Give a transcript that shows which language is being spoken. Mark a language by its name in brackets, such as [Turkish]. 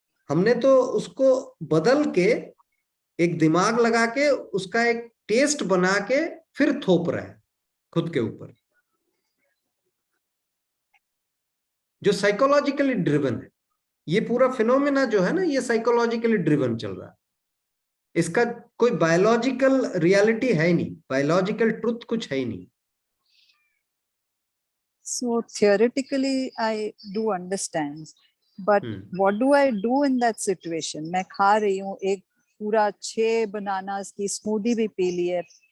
[Hindi] हमने तो उसको बदल के एक दिमाग लगा के उसका एक टेस्ट बना के फिर थोप रहे हैं खुद के ऊपर, जो साइकोलॉजिकली ड्रिवन है। ये पूरा फिनोमेना जो है ना, ये साइकोलॉजिकली ड्रिवन चल रहा है। इसका कोई बायोलॉजिकल रियलिटी है ही नहीं, बायोलॉजिकल ट्रुथ कुछ है ही नहीं। [English] So theoretically I do understand, but what do I do in that situation? [Hindi] मैं खा रही हूँ, एक पूरा 6 बनानास की स्मूदी भी पी ली है,